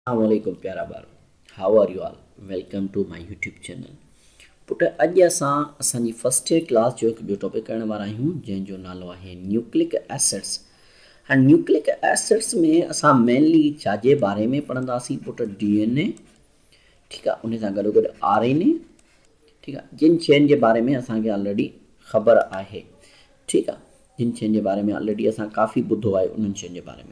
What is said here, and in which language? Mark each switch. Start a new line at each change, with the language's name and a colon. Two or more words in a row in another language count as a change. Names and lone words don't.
Sindhi: Assalamualaikum प्यारा ॿार,
English: How are you all? Welcome to my YouTube channel.
Sindhi: पुट अॼु असांजी
English: first year class
Sindhi: जो हिकु ॿियो टॉपिक करण वारा आहियूं जंहिंजो नालो आहे
English: nucleic acids.
Sindhi: हाणे
English: nucleic acids
Sindhi: में असां मेनली छाजे बारे में पढ़ंदासीं पुट? DNA, ठीकु आहे, उन सां गॾो गॾु RNA, ठीकु आहे, जिन शयुनि जे बारे में असांखे ऑलरेडी ख़बर आहे, ठीकु आहे, जिन शयुनि जे बारे में ऑलरेडी असां काफ़ी ॿुधो आहे उन्हनि शयुनि जे बारे में।